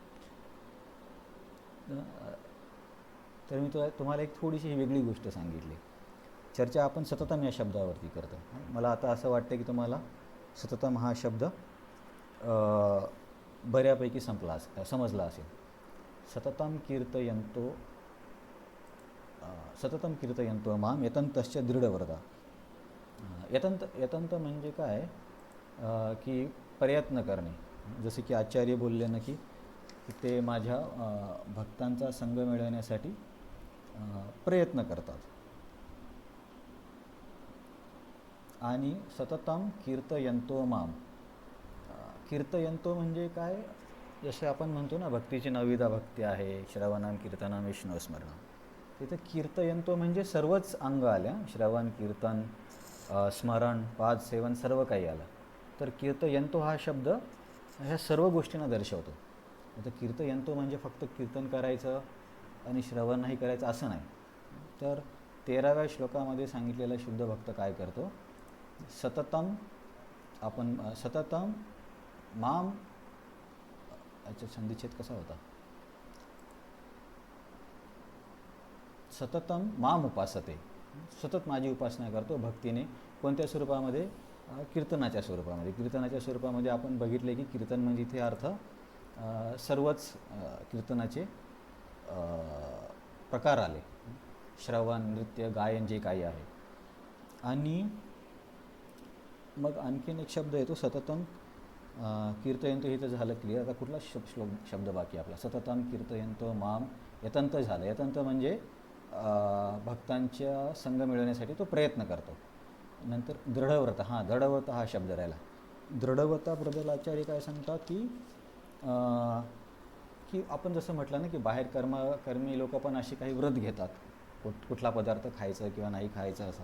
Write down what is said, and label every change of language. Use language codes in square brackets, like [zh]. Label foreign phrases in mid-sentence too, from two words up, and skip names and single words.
[mr] तर मी तुम्हाला एक थोडीशी ही वेगळी गोष्ट सांगितली. चर्चा आपण सततम या शब्दावरती करतो. मला आता असं वाटतं की तुम्हाला सततम हा शब्द बऱ्यापैकी समजला असेल. [sa] सततम कीर्तयंतो माम यतंतश्च दृढव्रता. [mr] यतंत यतंत म्हणजे काय, की प्रयत्न करणे. जसे की आचार्य बोलले ना की ते माझ्या भक्तांचा संग मिळवण्यासाठी प्रयत्न करतात. [sa] आणि सततम कीर्तयंतो माम. [mr] कीर्तयंतो म्हणजे काय, जसे आपण म्हणतो ना भक्तीची नवविधा भक्ती आहे, [sa] श्रवणम कीर्तनम विष्णुस्मरणम. [mr] तिथे कीर्तयंतो म्हणजे सर्वच अंग आल्या, श्रवण कीर्तन स्मरण पाद सेवन सर्व काही आलं. तर कीर्तयंतो हा शब्द ह्या सर्व गोष्टींना दर्शवतो. आता कीर्तयंतो म्हणजे फक्त कीर्तन करायचं आणि श्रवण नाही करायचं असं नाही. तर 13व्या श्लोकामध्ये सांगितलेला शुद्ध भक्त काय करतो, सततम आपण [sa] सततम माम, [mr] याचा संधिच्छेद कसा होता, [sa] सततम माम उपासते, [mr] सतत माझी उपासना करतो भक्तीने. कोणत्या स्वरूपामध्ये, कीर्तनाच्या स्वरूपामध्ये. कीर्तनाच्या स्वरूपामध्ये आपण बघितले की कीर्तन म्हणजे इथे अर्थ सर्वच कीर्तनाचे प्रकार आले, श्रवण नृत्य गायन जे काही आहे. आणि मग आणखीन एक शब्द येतो [sa] सततम कीर्तयंतो, [mr] हे तर झालं क्लिअर. आता कुठला शब्द बाकी आपला, [sa] सततम कीर्तयंतो माम यतंत झालं. [mr] यतंत म्हणजे भक्तांच्या संग मिळवण्यासाठी तो प्रयत्न करतो. नंतर दृढव्रत, हां दृढव्रत हा शब्द राहिला. दृढव्रताबद्दल आचार्य काय सांगतात की आपण जसं म्हटलं ना की बाहेर कर्मी लोक पण अशी काही व्रत घेतात, कुठला पदार्थ खायचं किंवा नाही खायचं असं.